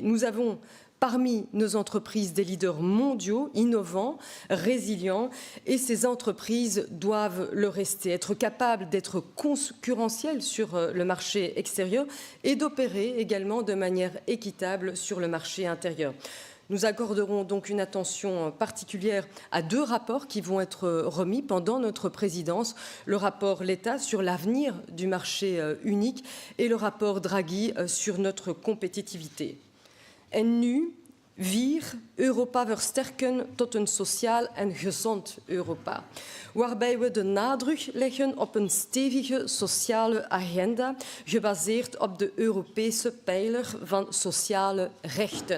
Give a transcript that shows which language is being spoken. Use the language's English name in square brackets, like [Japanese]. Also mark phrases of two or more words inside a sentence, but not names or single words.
[French] Nous avons parmi nos entreprises des leaders mondiaux, innovants, résilients, et ces entreprises doivent le rester, être capables d'être concurrentielles sur le marché extérieur et d'opérer également de manière équitable sur le marché intérieur. Nous accorderons donc une attention particulière à 2 rapports qui vont être remis pendant notre présidence. Le rapport L'État sur l'avenir du marché unique et le rapport Draghi sur notre compétitivité. [Dutch] En nu, Europa versterken tot een sociaal en gezond Europa, waarbij we de nadruk leggen op een stevige sociale agenda, gebaseerd op de Europese pijler van sociale rechten.